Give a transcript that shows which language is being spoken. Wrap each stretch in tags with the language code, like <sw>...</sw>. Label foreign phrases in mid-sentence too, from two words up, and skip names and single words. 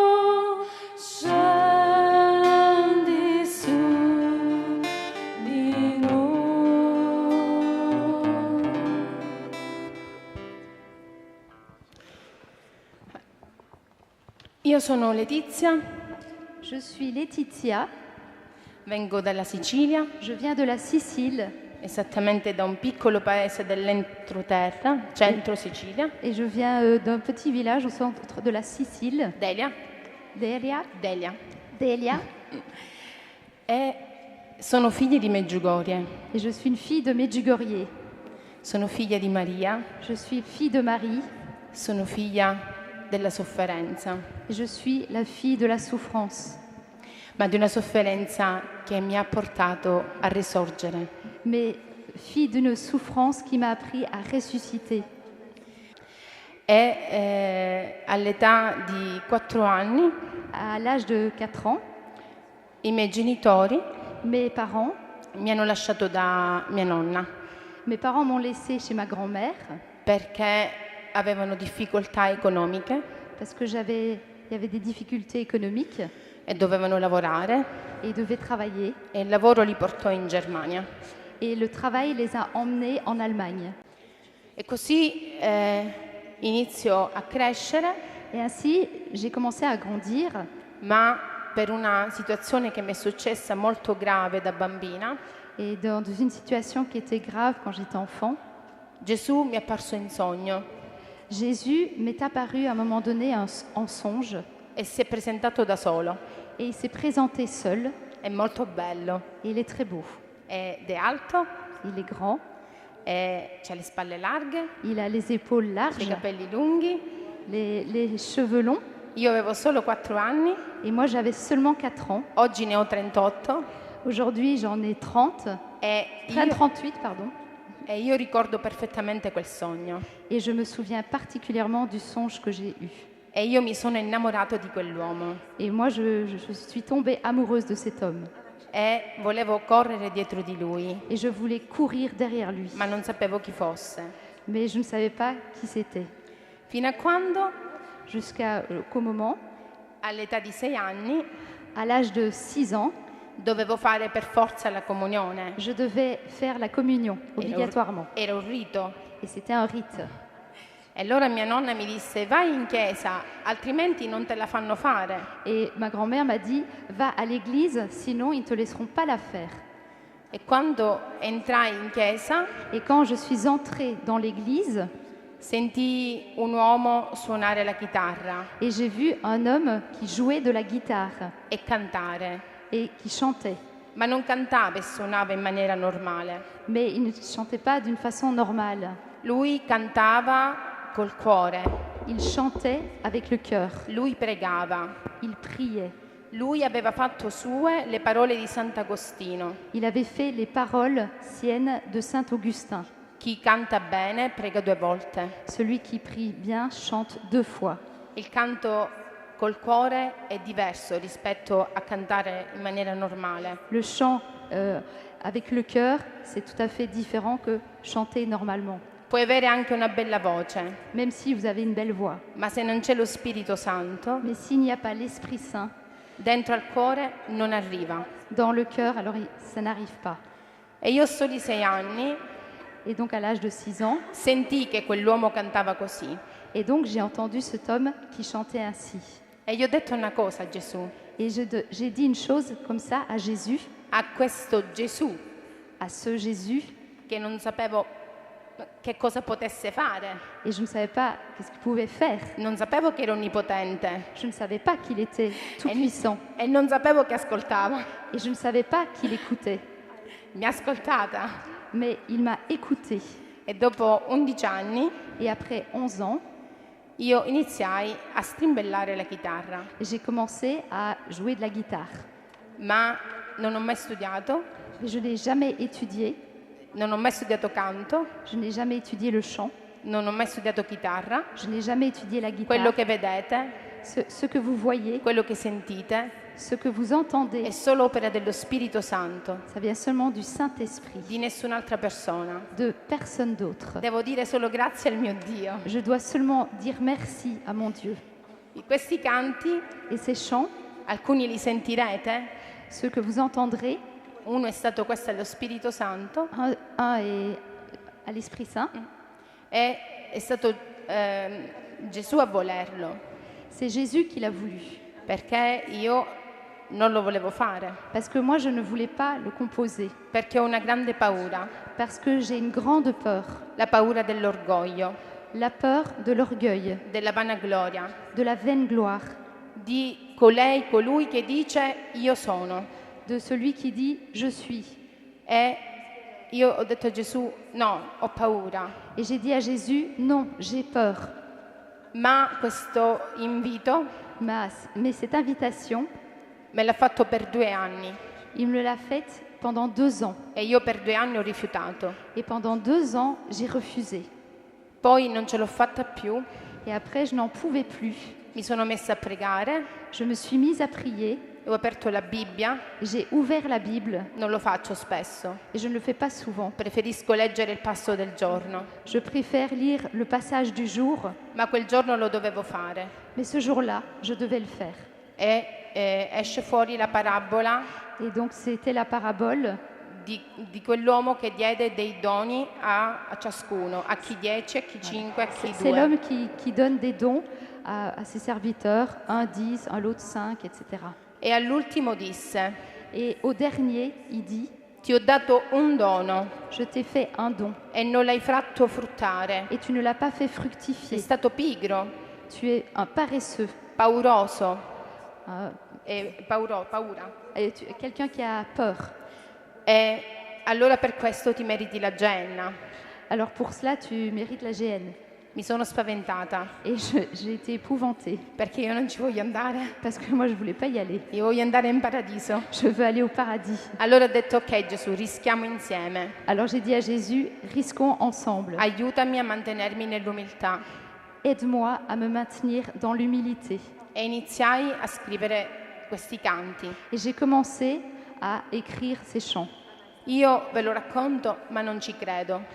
<it>scendi su di noi. Io sono Letizia,</it> <fr>je suis Laetitia,</fr> <it>vengo dalla Sicilia,</it> <fr>je viens de la Sicile</fr> <it>esattamente da un piccolo paese dell'entroterra, centro Sicilia,</it> <fr>et je viens d'un petit village au centre de la Sicile, Delia, Delia.</fr> <it>Delia, e sono figlia di Medjugorje,</it> <fr>Et je suis une fille de Medjugorje.</fr> <it>sono figlia di Maria,</it> <fr>Je suis fille de Marie</fr> <it>sono figlia della sofferenza,</it> <fr>et je suis la fille de la souffrance,</fr> <it>ma di una sofferenza che mi ha portato a risorgere.</it> <fr>mais fille d'une souffrance qui m'a appris à ressusciter.</fr> <it>E all'età di 4 anni</it> <fr>À l'âge de 4 ans,</fr> <it>i miei genitori</it> <fr>mes parents</fr> <it>mi hanno lasciato da mia nonna</it> <fr>m'ont laissée chez ma grand-mère</fr> <it>perché avevano difficoltà economiche</it> <fr>parce que il y avait des difficultés économiques</fr> <it>e dovevano lavorare</it> <fr>et ils devaient travailler.</fr> <it>e il lavoro li portò in Germania.</it> <fr>Et le travail les a emmenés en Allemagne.</fr> <it>E così iniziò a crescere,</it> <fr>Et ainsi, j'ai commencé à grandir,</fr> <it>ma per una situazione che mi è successa molto grave da bambina,</it> <fr>et dans une situation qui était grave quand j'étais enfant,</fr> <it>Gesù mi è apparso in sogno</it> <fr>Jésus m'est apparu à un moment donné en songe</fr> <it>e si è presentato da solo.</it> <fr>et il s'est présenté seul.</fr> <it>È molto bello,</it> <fr>Et il est très beau.</fr> <it>ed è alto,</it> <fr>Il est grand,</fr> <it>e ha le spalle larghe,</it> <fr>il a les épaules</fr> <it>i</it> <fr>larges,</fr> <it>capelli lunghi.</it> <fr>les cheveux longs.</fr> <it>Io avevo solo 4 anni,</it> <fr>Et moi, j'avais seulement 4 ans.</fr> <it>oggi ne ho 38</it> <fr>Aujourd'hui, j'en ai 30,</fr> <it>e io,</it> <fr>38, pardon.</fr> <it>e io ricordo perfettamente quel sogno.</it> <fr>Et je me souviens particulièrement du songe que j'ai eu.</fr> <it>E io mi sono innamorato di quell'uomo</it> <fr>Et moi, je suis tombée amoureuse de cet homme.</fr> <it>e volevo correre dietro di lui,</it> <fr>Et je voulais courir derrière lui.</fr> <it>ma non sapevo chi fosse.</it> <fr>Mais je ne savais pas qui c'était.</fr> <it>Fino a quando,</it> <fr>Jusqu'au moment,</fr> <it>all'età di 6 anni,</it> <fr>à l'âge de 6 ans,</fr> <it>dovevo fare per forza la comunione.</it> <fr>je devais faire la communion, obligatoirement.</fr> <it>Era un rito.</it> <fr>Et c'était un rite.</fr> <it>E allora mia nonna mi disse: vai in chiesa, altrimenti non te la fanno fare.</it> <fr>Et ma grand-mère m'a dit, va à l'église, sinon ils ne te laisseront pas la faire.</fr> <it>E quando entrai in chiesa,</it> <fr>Et quand je suis entrée dans l'église,</fr> <it>sentii un uomo suonare la chitarra</it> <fr>et j'ai vu un homme qui jouait de la guitare</fr> <it>e cantare,</it> <fr>et qui chantait.</fr> <it>ma non cantava e suonava in maniera normale.</it> <fr>Mais il ne chantait pas d'une façon normale.</fr> <it>Lui cantava col cuore,</it> <fr>Il chantait avec le cœur.</fr> <it>lui pregava,</it> <fr>Il priait.</fr> <it>lui aveva fatto sue le parole di Sant'Agostino:</it> <fr>Il avait fait les paroles siennes de Saint Augustin.</fr> <it>chi canta bene prega 2 volte.</it> <fr>Celui qui prie bien chante 2 fois.</fr> <it>Il canto col cuore è diverso rispetto a cantare in maniera normale.</it> <fr>Le chant avec le cœur, c'est tout à fait différent que chanter normalement.</fr> <it>Puoi avere anche una bella voce,</it> <fr>Même si vous avez une belle voix.</fr> <it>ma se non c'è lo Spirito Santo,</it> <fr>Mais s'il n'y a pas l'Esprit Saint</fr> <it>dentro al cuore non arriva.</it> <fr>dans le cœur, alors ça n'arrive pas.</fr> <it>E io a soli 6 anni</it> <fr>Et donc à l'âge de 6 ans,</fr> <it>sentii che quell'uomo cantava così.</it> <fr>et donc j'ai entendu cet homme qui chantait ainsi.</fr> <it>E gli ho detto una cosa a Gesù,</it> <fr>Et j'ai dit une chose comme ça à Jésus,</fr> <it>a questo Gesù</it> <fr>à ce Jésus,</fr> <it>che non sapevo che cosa potesse fare,</it> <fr>et je ne savais pas qu'est-ce qu'il pouvait faire.</fr> <it>non sapevo che era onnipotente</it> <fr>Je ne savais pas qu'il était tout puissant,</fr> <it>e non sapevo che ascoltava.</it> <fr>et je ne savais pas qu'il écoutait.</fr> <it>Mi ha ascoltata</it> <fr>Mais il m'a écouté.</fr> <it>e dopo 11 anni</it> <fr>Et après 11 ans,</fr> <it>io iniziai a strimbellare la chitarra,</it> <fr>j'ai commencé à jouer de la guitare.</fr> <it>ma non ho mai studiato</it> <fr>Mais je n'ai jamais étudié</fr> <it>Non ho mai studiato canto,</it> <fr>je n'ai jamais étudié le chant,</fr> <it>non ho mai studiato chitarra.</it> <fr>je n'ai jamais étudié la</fr> <it>Quello</it> <fr>guitare.</fr> <it>che vedete,</it> <fr>Ce que vous voyez,</fr> <it>quello che sentite,</it> <fr>ce que vous entendez,</fr> <it>è solo opera dello Spirito Santo,</it> <fr>ça vient seulement du Saint-Esprit,</fr> <it>di nessun'altra persona.</it> <fr>de personne d'autre.</fr> <it>Devo dire solo grazie al mio Dio.</it> <fr>Je dois seulement dire merci à mon Dieu.</fr> <it>Questi canti,</it> <fr>Et ces chants,</fr> <it>alcuni li sentirete.</it> <fr>ceux que vous entendrez,</fr> <it>Uno è stato questo allo Spirito Santo</it> <fr>un est à l'Esprit Saint,</fr> <it>e è stato Gesù a volerlo,</it> <fr>c'est Jésus qui l'a voulu.</fr> <it>perché io non lo volevo fare,</it> <fr>Parce que moi, je ne voulais pas le composer,</fr> <it>perché ho una grande paura,</it> <fr>parce que j'ai une grande peur,</fr> <it>la paura dell'orgoglio,</it> <fr>la peur de l'orgueil,</fr> <it>della vanagloria,</it> <fr>de la vaine gloire,</fr> <it>di colui che dice io sono.</it> <fr>de celui qui dit « je suis</fr> <it>E io ho detto a Gesù, no, ho paura, ».</it> <fr>Et j'ai dit à Jésus « non, j'ai peur</fr> <it>ma questo invito ».</it> <fr>Mais cette invitation,</fr> <it>me l'ha fatto per 2 anni</it> <fr>il me l'a faite pendant 2 ans.</fr> <it>e io per 2 anni ho rifiutato.</it> <fr>Et pendant 2 ans, j'ai refusé.</fr> <it>Poi non ce l'ho fatta più,</it> <fr>Et après, je n'en pouvais plus.</fr> <it>mi sono messa a pregare,</it> <fr>Je me suis mise à prier,</fr> <it>ho aperto la Bibbia,</it> <fr>j'ai ouvert la Bible,</fr> <it>non lo faccio spesso,</it> <fr>et je ne le fais pas souvent.</fr> <it>preferisco leggere il passo del giorno,</it> <fr>Je préfère lire le passage du jour,</fr> <it>ma quel giorno lo dovevo fare.</it> <fr>mais ce jour-là, je devais le faire.</fr> <it>E esce fuori la parabola</it> <fr>Et donc, c'était la parabole</fr> <it>di quell'uomo che diede dei doni a ciascuno, a chi 10, a chi 5, a chi</it> <fr>C'est</fr> <it>2.</it> <fr>l'homme qui donne des dons à ses serviteurs, un 10, un l'autre 5, etc.</fr> <it>E all'ultimo disse,</it> <fr>Et au dernier, il dit,</fr> <it>ti ho dato un dono</it> <fr>je t'ai fait un don</fr> <it>e non l'hai fatto fruttare.</it> <fr>et tu ne l'as pas fait</fr> <it>Sei</it> <fr>fructifier.</fr> <it>stato pigro,</it> <fr>Tu es un paresseux,</fr> <it>pauroso, paura.</it> <fr>quelqu'un qui a peur.</fr> <it>E allora per questo ti meriti la genna.</it> <fr>Alors pour cela, tu mérites la GN.</fr> <it>Mi sono spaventata</it> <fr>Et j'ai été épouvantée</fr> <it>perché io non ci voglio andare.</it> <fr>parce que moi, je ne voulais pas y aller.</fr> <it>Io voglio andare in paradiso.</it> <fr>Je veux aller au paradis.</fr> <it>Allora ho detto, ok Gesù, rischiamo insieme.</it> <fr>Alors j'ai dit à Jésus, risquons ensemble.</fr> <it>Aiutami a mantenermi nell'umiltà.</it> <fr>Aide-moi à me maintenir dans l'humilité.</fr> <it>E iniziai a scrivere questi canti.</it> <fr>Et j'ai commencé à écrire ces chants.</fr> <it>Io ve lo racconto, ma non ci credo.</it>